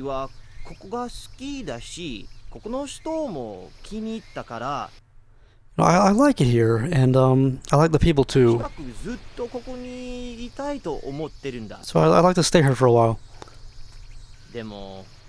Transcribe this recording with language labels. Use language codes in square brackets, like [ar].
[ja] 私はここが好きだし、ここの人も気に入ったから。 [en] I like it here, and I like the people too. [ja] 近くずっとここにいたいと思ってるんだ。 [en] So I like to stay here for a while. [ja] でも。